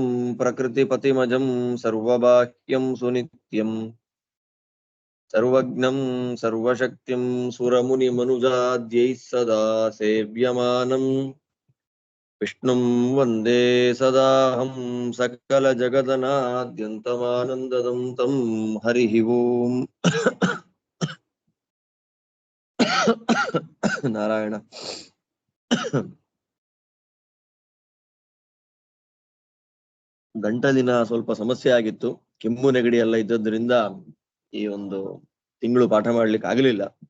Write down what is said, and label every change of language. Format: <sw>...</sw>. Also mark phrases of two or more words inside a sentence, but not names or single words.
<sa>प्रकृतिपतिमजं सर्वबाह्यं सुनित्यं सर्वज्ञं सर्वशक्तिं सुरमुनिमनुजाद्यैः सदा सेव्यमानं विष्णुं वन्दे सदाहं सकलजगदनाद्यन्तमानन्ददं तं हरिः ओम् ನಾರಾಯಣ.</sa> <kn>ಗಂಟಲಿನ ಸ್ವಲ್ಪ ಸಮಸ್ಯೆ ಆಗಿತ್ತು, ಕೆಮ್ಮು ನೆಗಡಿ ಎಲ್ಲ ಇದ್ದದ್ರಿಂದ ಈ ಒಂದು ತಿಂಗಳು ಪಾಠ ಮಾಡ್ಲಿಕ್ಕೆ ಆಗಲಿಲ್ಲ.</kn>